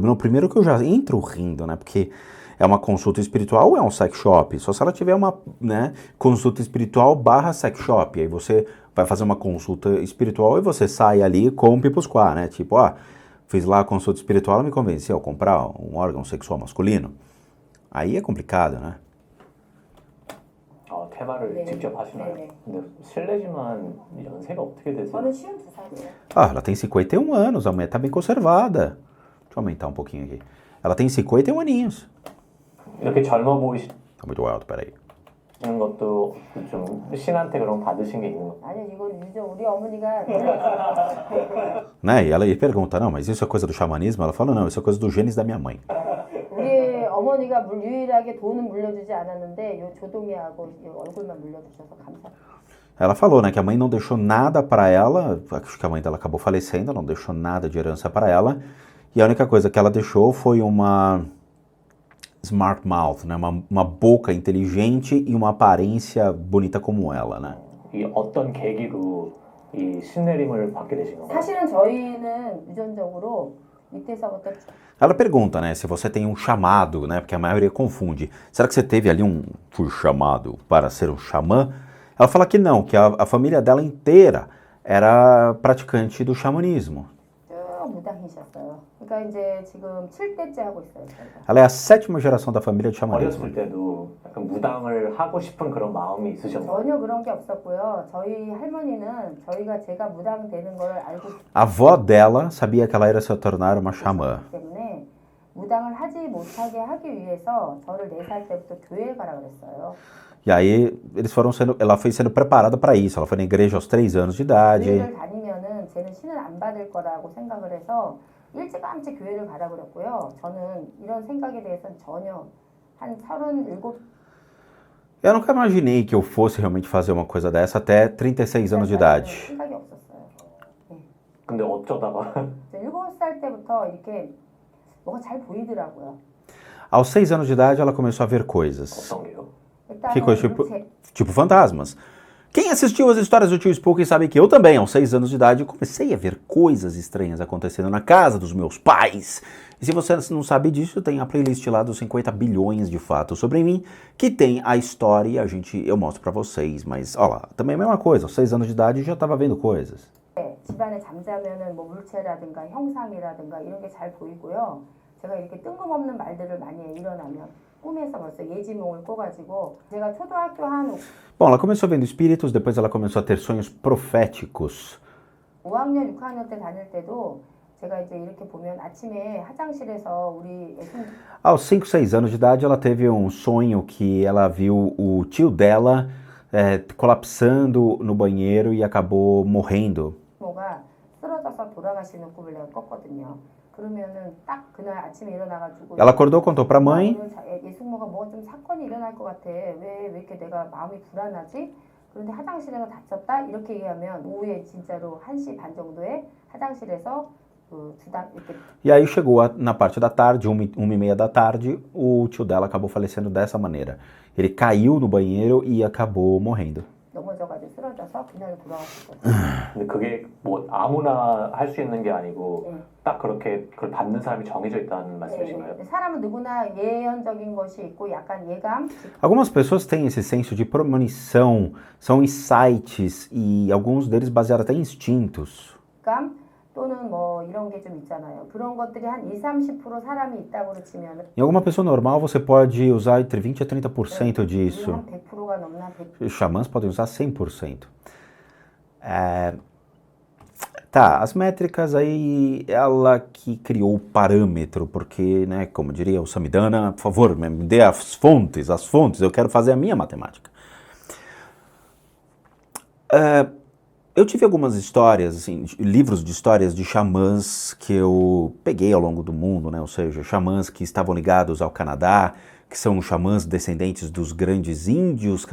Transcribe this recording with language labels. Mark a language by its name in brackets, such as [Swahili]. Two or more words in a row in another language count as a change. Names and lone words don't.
[Portuguese] Não, primeiro que eu já entro rindo, né? Porque é uma consulta espiritual ou é um [English] sex shop? [Portuguese] Só se ela tiver uma, né, consulta espiritual / [English] sex shop. [Portuguese] Aí você vai fazer uma consulta espiritual e você sai ali com um pipusquá, né? Tipo, fiz lá a consulta espiritual, ela me convenceu a comprar um órgão sexual masculino. Aí é complicado, né? [Korean] 테마를 네. 직접 하시나요? 네. 근데 실례지만 연세가 어떻게 되세요? 저는 52살이에요. [Portuguese] Ela tem 51 anos, a mulher tá bem conservada. Deixa eu aumentar um pouquinho aqui. Ela tem 51 aninhos. [Korean] 이렇게 젊어 보이시는 [Portuguese] Tá muito alto, peraí. [Korean] 것도 좀 신한테 그럼 받으신 게 있는 거예요? 아니요, 이건 유저 우리 어머니가 [Portuguese] Né? E ela pergunta, não, mas isso é coisa do xamanismo? Ela fala, não, isso é coisa do genes da minha mãe. [Korean] 우리 어머니가 유일하게 돈은 물려주지 않았는데 요 조동이하고 요 얼굴만 물려주셔서 감사해요. [Portuguese] Ela falou, né, que a mãe não deixou nada para ela, acho que a mãe dela acabou falecendo, não deixou nada de herança para ela, e a única coisa que ela deixou foi uma [English] smart mouth, [Portuguese] né, uma boca inteligente e uma aparência bonita como ela, né. [Korean] 이 어떤 계기로 이 신내림을 받게 되신 건가요? 사실은 저희는 유전적으로 이때서부터 [Portuguese] Ela pergunta, né, se você tem um chamado, né, porque a maioria confunde. Será que você teve ali fui chamado para ser um xamã? Ela fala que não, que a família dela inteira era praticante do xamanismo. [Korean] 쭉 무당이셨어요. 그러니까 이제 지금 7대째 하고 있어요. 저희가. [Portuguese] Ela é a 7ª geração da família de xamanismo. [Korean] 어렸을 때도 약간 무당을 하고 싶은 그런 마음이 있으셨나요? 전혀 그런 게 없었고요. 저희 할머니는 제가 무당 되는 걸 알고 [Portuguese] A avó dela sabia que ela ia se tornar uma xamã. [Korean] 있기 때문에 무당을 하지 못하게 하기 위해서 저를 4살 때부터 교회에 가라 그랬어요. [Portuguese] E aí ela foi sendo preparada para isso. Ela foi na igreja aos 3 anos de idade. [Korean] 교회를 다니면은 쟤는 신을 안 받을 거라고 생각을 해서 일찌감치 교회를 가라 그랬고요. 저는 이런 생각에 대해서는 전혀 한 37 [Portuguese] Eu nunca imaginei que eu fosse realmente fazer uma coisa dessa até 36 anos de idade. [Korean] 생각이 없었어요. 근데 어쩌다가 7살 때부터 이렇게 뭐가 잘 보이더라고요. [Portuguese] Aos 6 anos de idade, ela começou a ver coisas. [Korean] 어떤 게요? [Portuguese] Que coisa, [Korean] 일단은 [Portuguese] tipo fantasmas. Quem assistiu as histórias do Tio Spooky sabe que eu também, aos 6 anos de idade, comecei a ver coisas estranhas acontecendo na casa dos meus pais. E se você não sabe disso, tem a playlist lá dos 50 bilhões de fatos sobre mim, que tem a história e eu mostro pra vocês. Mas, ó lá, também é a mesma coisa, aos 6 anos de idade eu já tava vendo coisas. [Korean] 집안에 잠자면은 뭐 물체라든가 형상이라든가 이런 게 잘 보이고요. 제가 이렇게 뜬금없는 말들을 많이 해요. 일어나면 꿈에서 벌써 예지몽을 꿔가지고 제가 초등학교 한 [Portuguese] Bom, ela começou vendo espíritos, depois ela começou a ter sonhos proféticos. [Korean] 5학년, 6학년 때 다닐 때도 제가 이제 이렇게 보면 아침에 화장실에서 우리 애손 [Portuguese] Aos 5, 6 anos de idade, ela teve um sonho que ela viu o tio dela colapsando no banheiro e acabou morrendo. [Korean] 부모가 쓰러져서 돌아가시는 꿈을 내가 꿨거든요. 그러면은 딱 그날 아침에 일어나가지고 [Portuguese] Ela acordou, contou pra mãe. [Korean] 오늘 예숙모가 뭐가 좀 사건이 일어날 것 같아. 왜 이렇게 내가 마음이 불안하지? 그런데 화장실에서 다쳤다? 이렇게 얘기하면 오후에 진짜로 1시 반 정도에 화장실에서 이렇게 [Portuguese] E aí chegou na parte da tarde, 1h30 da tarde, o tio dela acabou falecendo dessa maneira. Ele caiu no banheiro e acabou morrendo. [Korean] 넘어져가지고 쓰러져서 그날 돌아가셨거든요. 근데 그게 뭐 아무나 할 수 있는 게 아니고 네. 딱 그렇게 그걸 받는 사람이 정해져 있다는 말씀이신가요? 네. 사람은 누구나 예언적인 것이 있고 약간 예감, [Portuguese] Algumas pessoas têm esse senso de premonição, são insights e alguns deles baseados até em instintos. [Korean] 직감 또는 뭐 이런 게 좀 있잖아요. 그런 것들이 한 20-30% 사람이 있다고 치면 [Portuguese] Em alguma pessoa normal você pode usar entre 20 a 30% disso. [Korean] 한 100%가 넘나 100%. [Portuguese] Xamãs podem usar 100%. Tá, as métricas aí, ela que criou o parâmetro, porque, né, como diria o Samidana, por favor, me dê as fontes, eu quero fazer a minha matemática. Eu tive algumas histórias, assim, livros de histórias de xamãs que eu peguei ao longo do mundo, né, ou seja, xamãs que estavam ligados ao Canadá, que são xamãs descendentes dos grandes índios